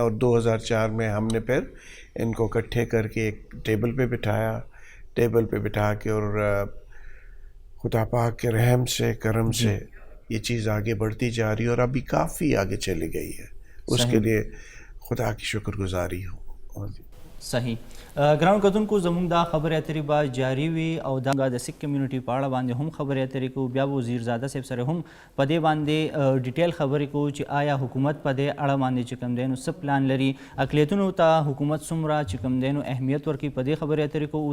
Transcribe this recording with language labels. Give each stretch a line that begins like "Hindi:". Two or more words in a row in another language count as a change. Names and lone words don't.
Urdu: اور 2004 میں ہم نے پھر ان کو اکٹھے کر کے ایک ٹیبل پہ بٹھا کے، اور خدا پاک کے رحم سے کرم سے یہ چیز آگے بڑھتی جا رہی ہے اور ابھی کافی آگے چلی گئی ہے. اس کے لیے خدا کی شکر گزاری ہو. صحیح.
Pashto: ګرانو کتونکو، زموږ دا خبرې اترې به جاري وي او دا د سکھ کمیونټي په اړه باندې هم خبرې اترې کوو. بیا به وزیر زاده صاحب سره هم په دې باندې ډیټیل خبرې کوو چې آیا حکومت په دې اړه باندې چې کوم دی نو څه پلان لري، اقلیتونو ته حکومت څومره چې کوم دی نو اهمیت ورکوي، په دې خبرې اترې کوو.